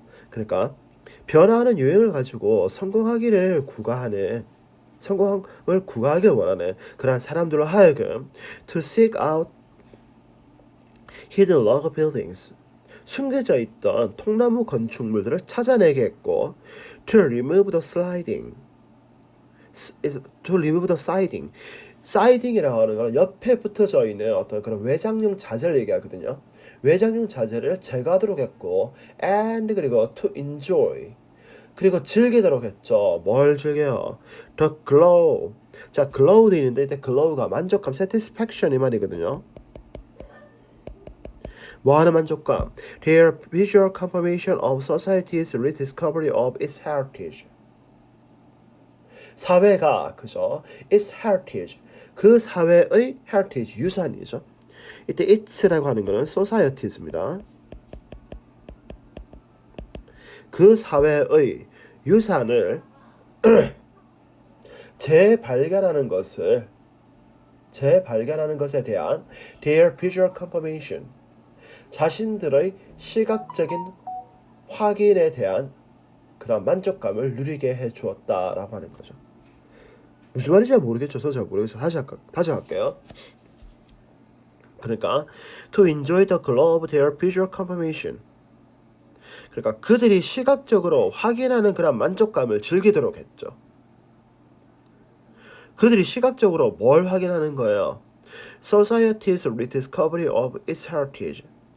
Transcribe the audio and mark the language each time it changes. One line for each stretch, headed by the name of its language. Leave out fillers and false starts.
Korean: 그러니까 변화하는 유행을 가지고 성공을 구가하길 원하는 그러한 사람들로 하여금
English: to seek out hidden log buildings,
Korean: 숨겨져 있던 통나무 건축물들을 찾아내게 했고
English: to remove the siding
Korean: 이라고 하는 건 옆에 붙어져 있는 어떤 그런 외장용 자재를 얘기하거든요. 외장용 자재를 제거하도록 했고 and 그리고
English: to enjoy
Korean: 그리고 즐기도록 했죠. 뭘 즐겨요?
English: The glow.
Korean: 자, glow 돼 있는데 이때 glow가 만족감, satisfaction 이 말이거든요. 뭐 하는 만족감?
English: Their visual confirmation of society's rediscovery of its heritage.
Korean: 사회가 그죠?
English: its heritage.
Korean: 그 사회의 heritage 유산이죠. 이때 it's라고 하는 거는 societies입니다. 그 사회의 유산을 재발견하는 것에 대한
English: their visual confirmation,
Korean: 자신들의 시각적인 확인에 대한 그런 만족감을 누리게 해주었다라고 하는 거죠. 무슨 말인지 잘 모르겠죠. 저도 잘 모르겠어요. 다시 할게요. 그러니까
English: to enjoy the glow of their visual confirmation.
Korean: 그러니까 그들이 시각적으로 확인하는 그런 만족감을 즐기도록 했죠. 그들이 시각적으로 뭘 확인하는 거예요?
English: Society's rediscovery of its heritage.